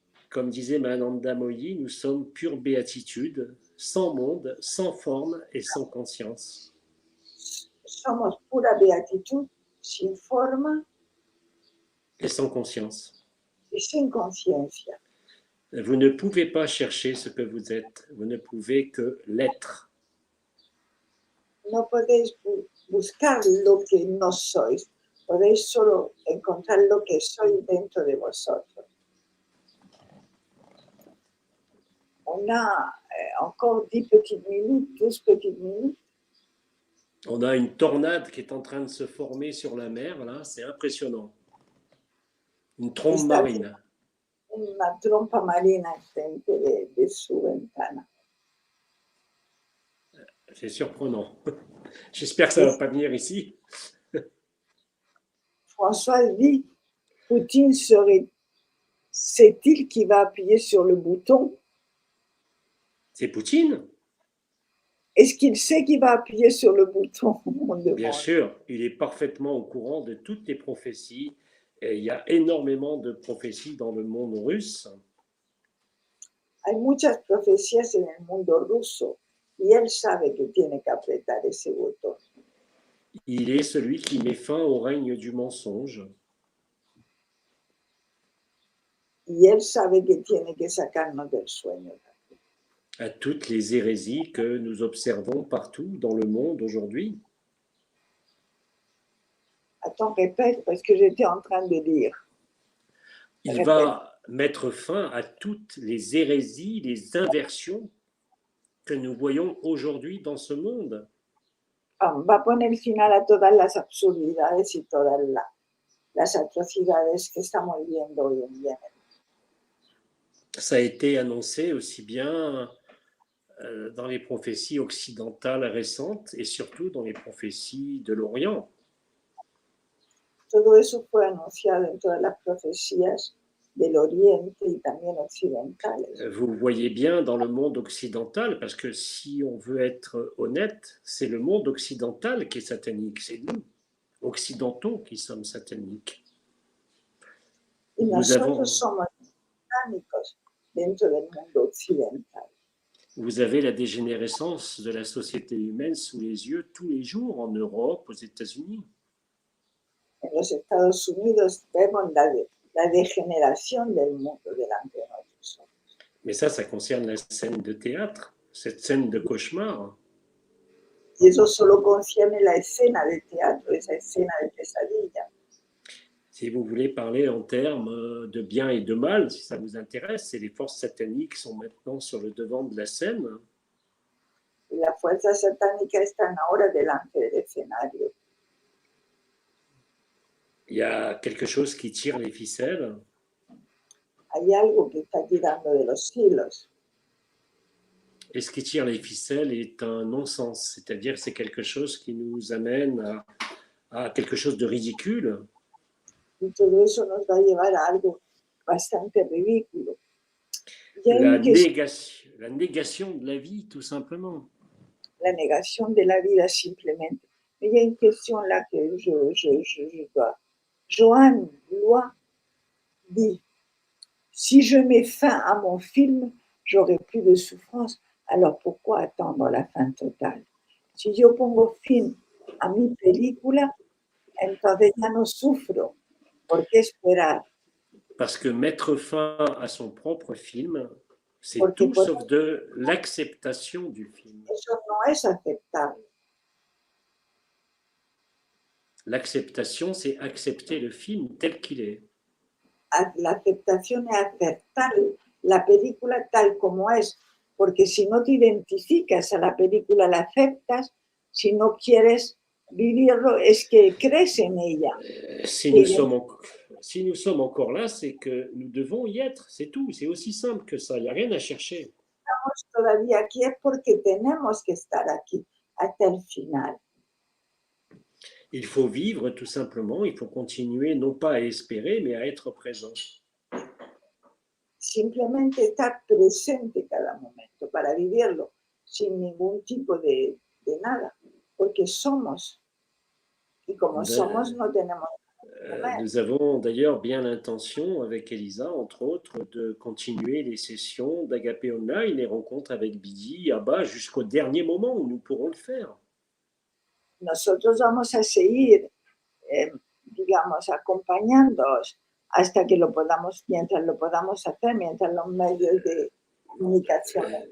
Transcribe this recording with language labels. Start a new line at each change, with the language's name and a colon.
French: Comme disait Mahananda Moyi, nous sommes pure béatitude, sans monde, sans forme et sans conscience.
Spanish: Somos pura beatitud, sin forma
French: et sans conscience.
Spanish: y sin conciencia.
French: Vous ne pouvez pas chercher ce que vous êtes, vous ne pouvez que l'être.
Spanish: No podéis buscar lo que no sois, podéis solo encontrar lo que sois dentro de vosotros.
French: On a encore 10 petites minutes, 12 petites minutes. On a une tornade qui est en train de se former sur la mer, là, c'est impressionnant. Une trombe marine.
Spanish: Una trompa marina enfrente de su ventana.
French: C'est surprenant. J'espère que ça ne va pas venir ici. François dit, Poutine c'est-il qui va appuyer sur le bouton? C'est Poutine? Est-ce qu'il sait qu'il va appuyer sur le bouton? Bien sûr, il est parfaitement au courant de toutes les prophéties. Et il y a énormément de prophéties dans le monde russe.
Spanish: Hay muchas profecías en el mundo ruso y él sabe que tiene que apretar ese botón.
French: Il est celui qui met fin au règne du mensonge.
Spanish: Y él sabe que tiene que sacarnos del sueño.
French: À toutes les hérésies que nous observons partout dans le monde aujourd'hui. Attends, répète, parce que j'étais en train de lire. Il va mettre fin à toutes les hérésies, les inversions que nous voyons aujourd'hui dans ce monde.
Spanish: Va poner final a todas las absurdidades y todas las atrocidades que estamos viendo hoy en día.
French: Ça a été annoncé aussi bien dans les prophéties occidentales récentes et surtout dans les prophéties de l'Orient.
Spanish: Todo eso fue anunciado en todas las profecías del Oriente y también occidentales.
French: Vous voyez bien dans le monde occidental, parce que si on veut être honnête, c'est le monde occidental qui est satanique, c'est nous, occidentaux, qui sommes sataniques.
Spanish: Y nosotros somos satánicos dentro del mundo occidental.
French: Vous avez la dégénérescence de la société humaine sous les yeux tous les jours en Europe, aux États-Unis.
Spanish: En los Estados Unidos vemos la degeneración del mundo delante de nosotros.
French: Mais ça concerne la scène de théâtre, cette scène de cauchemar.
Spanish: Y eso solo concierne la escena de teatro, esa escena de pesadilla.
French: Si vous voulez parler en termes de bien et de mal, si ça vous intéresse, c'est les forces sataniques qui sont maintenant sur le devant de la scène.
Spanish: Y las fuerzas satánicas están ahora delante del escenario.
French: Il y a quelque chose qui tire les ficelles.
Spanish: Hay algo que está tirando de los hilos.
French: Et ce qui tire les ficelles est un non-sens, c'est-à-dire c'est quelque chose qui nous amène à quelque chose de ridicule.
Spanish: Y todo eso nos va a llevar a algo bastante ridículo. Y hay una
French: La négation de la vie, tout simplement.
Spanish: la negación de la vida simplemente.
French: Mais il y a une question là que je dois. Joanne Lois dit, si je mets fin à mon film, j'aurai plus de souffrance. Alors pourquoi attendre la fin totale?
Spanish: Si yo pongo fin a mi película, entonces ya no sufro. ¿Por qué esperar?
French: Parce que mettre fin à son propre film, c'est
Spanish: Porque
French: tout sauf de l'acceptation du film.
Spanish: eso no es aceptable.
French: L'acceptation, c'est accepter le film tel qu'il est.
Spanish: La aceptación es aceptar la película tal como es, porque si no te identificas a la película, la aceptas, si no quieres vivirlo, es que crees en ella.
French: Si nous sommes encore là, c'est que nous devons y être, c'est tout, c'est aussi simple que ça, il n'y a rien à chercher.
Spanish: Estamos todavía aquí es porque tenemos que estar aquí hasta el final.
French: Il faut vivre tout simplement, il faut continuer non pas à espérer, mais à être présent.
Spanish: Simplemente estar presente cada momento para vivirlo sin ningún tipo de nada, porque somos, y como somos no tenemos.
French: Nous avons d'ailleurs bien l'intention, avec Elisa, entre autres, de continuer les sessions d'Agapé Online, les rencontres avec Bidi, Abba, jusqu'au dernier moment où nous pourrons le faire.
Spanish: Nosotros vamos a seguir, digamos, acompañándoos hasta que lo podamos, mientras lo podamos hacer, mientras los medios de comunicación.